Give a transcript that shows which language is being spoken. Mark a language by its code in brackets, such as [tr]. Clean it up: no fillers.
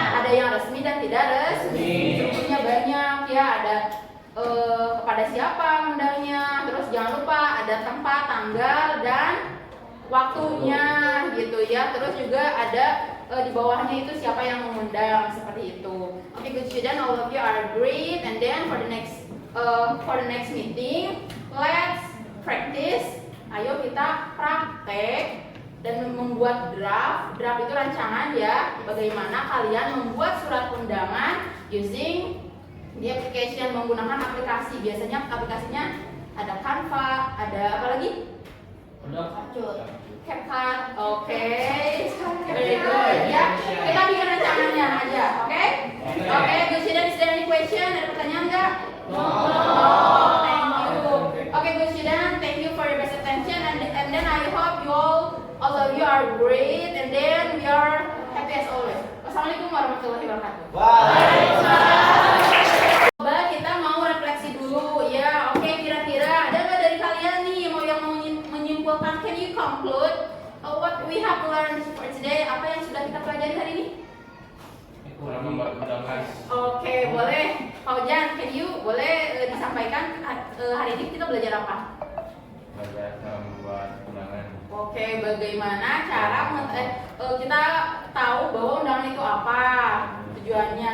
[id] Ada yang resmi dan tidak resmi. Strukturnya banyak ya, ada kepada siapa undangnya. Terus jangan lupa ada tempat, tanggal dan waktunya gitu ya. Terus juga ada di bawahnya itu siapa yang mengundang seperti itu. [en] Okay, good student, all of you are great. And then for the next meeting, let's practice. [id] Ayo kita praktek dan membuat draft. Draft itu rancangan ya. Bagaimana kalian membuat surat undangan [en] using the application, [id] menggunakan aplikasi. Biasanya aplikasinya ada Canva, ada apa lagi? CapCut, oke, [en] very good [id] ya. Kita bikin rancangannya aja, oke? [en] Oke, good student, is there any question? [id] Ada pertanyaan nggak? [en] No. Thank you. Oke, good student, thank you for your best attention and then I hope you all of you are great and then we are happy as always. [ar] Wassalamualaikum warahmatullahi wabarakatuh. [id] Coba kita mau refleksi dulu ya. Oke, kira-kira ada nggak dari kalian nih yang mau menyimpulkan? [en] Can you conclude what we have learned for today? [id] Apa yang sudah kita pelajari hari ini? Kurang membanggakan. Oke, boleh. Paujan, [en] can you [id] boleh disampaikan hari ini kita belajar apa? Belajar cara membuat undangan. Oke, bagaimana cara kita tahu bahwa undangan itu apa tujuannya?